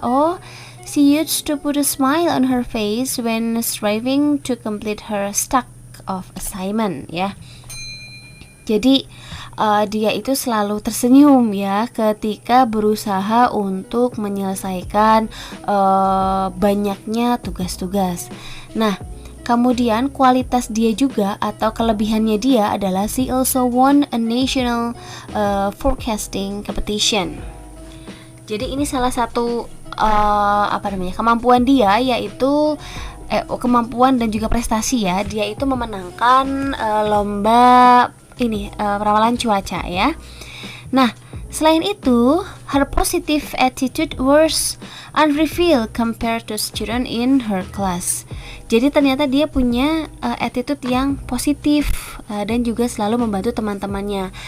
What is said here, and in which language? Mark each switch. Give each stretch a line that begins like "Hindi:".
English: Oh, she used to put a smile on her face when striving to complete her stack of assignment ya.
Indonesian: Jadi dia itu selalu tersenyum ya ketika berusaha untuk menyelesaikan banyaknya tugas-tugas. Nah, kemudian kualitas dia juga atau kelebihannya dia adalah
English: she also won a national forecasting competition.
Indonesian: Jadi ini salah satu kemampuan dia, yaitu kemampuan dan juga prestasi ya. Dia itu memenangkan lomba ramalan cuaca ya. Nah, selain itu,
English: her positive attitude was unrevealed compared to student in her class.
Indonesian: Jadi ternyata dia punya attitude yang positif dan juga selalu membantu teman-temannya.